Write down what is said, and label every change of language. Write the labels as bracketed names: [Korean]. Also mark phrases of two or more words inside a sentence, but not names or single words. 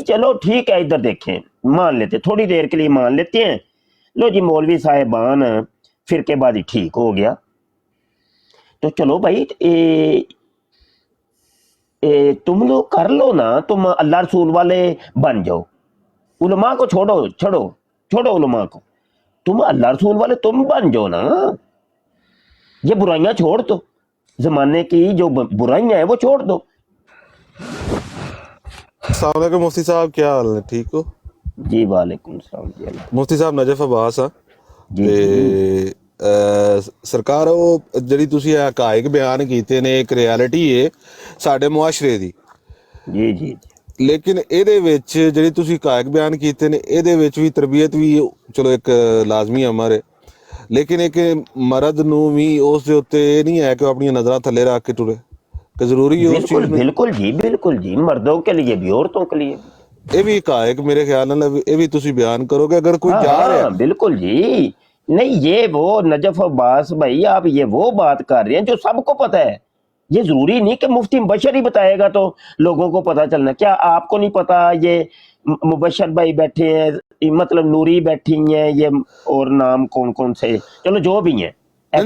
[Urdu] چلو ٹھیک ہے، ادھر دیکھیں، مان لیتے تھوڑی دیر کے لیے مان لیتے ہیں، لو جی مولوی صاحبان فرقے بازی ٹھیک ہو گیا، تو چلو بھائی تم لوگ کر لو نا، تم اللہ رسول والے بن جاؤ، علماء کو چھوڑو علماء کو، تم اللہ رسول والے تم بن جاؤ نا، یہ برائیاں چھوڑ دو، زمانے کی جو برائیاں ہیں وہ چھوڑ دو۔ [Arabic] السلام علیکم [Urdu] مفتی صاحب، کیا حال ہے؟ ٹھیک ہو؟ جی [Arabic] وعلیکم السلام [Urdu] جی اللہ مفتی صاحب نجف عباس ہاں جی [Punjabi] ਤੇ ਸਰਕਾਰ ਉਹ ਜਿਹੜੀ ਤੁਸੀਂ ਹਕਾਇਕ ਬਿਆਨ ਕੀਤੇ ਨੇ ਇੱਕ ਰਿਐਲਿਟੀ ਹੈ ਸਾਡੇ ਮੁਆਸ਼ਰੇ ਦੀ, [Urdu] جی جی [Punjabi] ਲੇਕਿਨ ਇਹਦੇ ਵਿੱਚ ਜਿਹੜੀ ਤੁਸੀਂ ਹਕਾਇਕ ਬਿਆਨ ਕੀਤੇ ਨੇ ਇਹਦੇ ਵਿੱਚ ਵੀ ਤਰਬੀਅਤ ਵੀ ਚਲੋ ਇੱਕ ਲਾਜ਼ਮੀ ਅਮਰ ਹੈ, ਲੇਕਿਨ ਇੱਕ ਮਰਦ ਨੂੰ ਵੀ ਉਸ ਦੇ ਉੱਤੇ ਇਹ ਨਹੀਂ ਹੈ ਕਿ ਉਹ ਆਪਣੀਆਂ ਨਜ਼ਰਾਂ ਥੱਲੇ ਰੱਖ ਕੇ ਟੁਰੇ, ਕਿ ਜ਼ਰੂਰੀ ਹੈ ਉਸ [Urdu] بالکل [Punjabi] ਚੀਜ਼ ਨੂੰ। [Urdu] بالکل جی، مردوں کے لیے بھی عورتوں کے لیے بھی۔ [Punjabi] ਇਹ ਵੀ ਹਕਾਇਕ ਮੇਰੇ ਖਿਆਲ ਨਾਲ ਇਹ ਵੀ ਤੁਸੀਂ ਬਿਆਨ ਕਰੋਗੇ ਅਗਰ ਕੋਈ [Urdu] ہاں [Punjabi] ਜਾ ਰਿਹਾ। [Urdu] ہاں بالکل جی، نہیں یہ وہ نجف عباس بھائی آپ یہ وہ بات کر رہے ہیں جو سب کو پتہ ہے، یہ ضروری نہیں کہ مفتی مبشر ہی بتائے گا تو لوگوں کو پتہ چلنا، کیا آپ کو نہیں پتا یہ مبشر بھائی بیٹھے ہیں، مطلب نوری بیٹھی ہیں، یہ اور نام کون کون سے، چلو جو بھی ہیں ایکس